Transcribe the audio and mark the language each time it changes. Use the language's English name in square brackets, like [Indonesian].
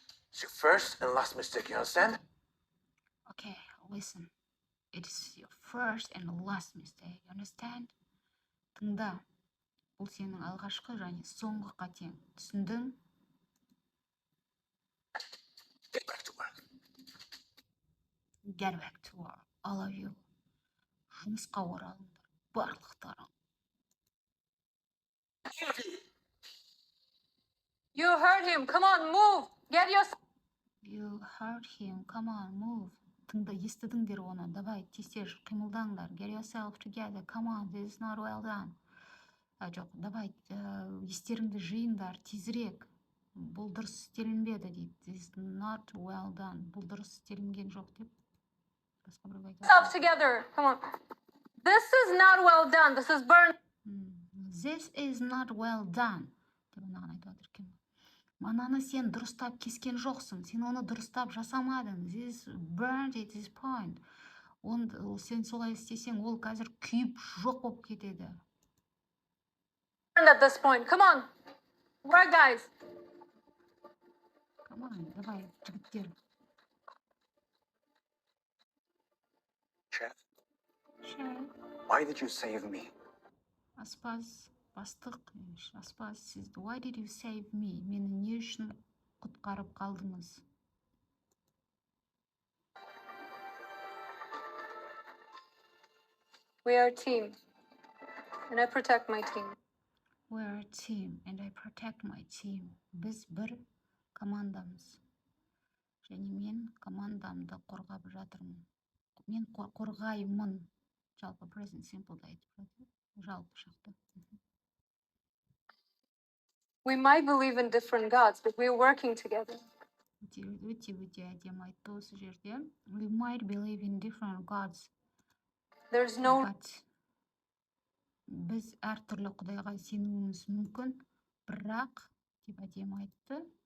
[English] It's your first and last mistake, you understand? Okay, listen. It is your first and last mistake, you understand? [Kazakh] Тыңда. Бұл сенің алғашқы және соңғы қатең. Түсіндің? [English] Get back to work. Get back to work, all of you. [Kazakh] Жұмысқа оралыңдар, барлықтарың. [English] All of you. You heard him. Come on, move. Get your... You heard him, come on, move. [Kazakh] Тыңда, естідіңдер оны. Давай, тез қимылдаңдар. [English] Get yourself together, come on, this is not well done. [Kazakh] Жоқ, давай, естеріңді жиыңдар, тезірек. Бұл дұрыс істелінбеді дейді. [English] This is not well done. [Kazakh] Бұл дұрыс істелінген жоқ деп. [English] Yourself together. Come on. This is not well done. This is burned. This is not well done. [Kazakh] Деп анаған айтып жатыр екен. Мананы сен дұрыстап кескен жоқсың. Сен оны дұрыстап жасамадың. [English] This burned at this point. [Kazakh] Сен солай істесең, ол қазір күйіп жоқ болып кетеді. [English] At this point. Come on. Work, guys. Come on, давай, [Kazakh] жігіттер. [English] Chef, Chef. why did you save me? [Kazakh] Аспаз, бастық, аспаз, [English] why did you save me? [Kazakh] Мені не үшін құтқарып қалдыңыз? [English] We are a team. And I protect my team. We are a team and I protect my team. [Kazakh] Біз бір командамыз. Және мен командамды қорғап жатырмын. Мен қорғаймын. Жалпы present simple'да айтып жатыр. Жалпы шақты. [English] We might believe in different gods, but we're working together. [Kazakh] Өте әдемі айтты осы жерде. [English] We might believe in different gods. There's no... [Kazakh] But біз әртүрлі құдайға сенуіміз мүмкін, бірақ деп әдемі айтты.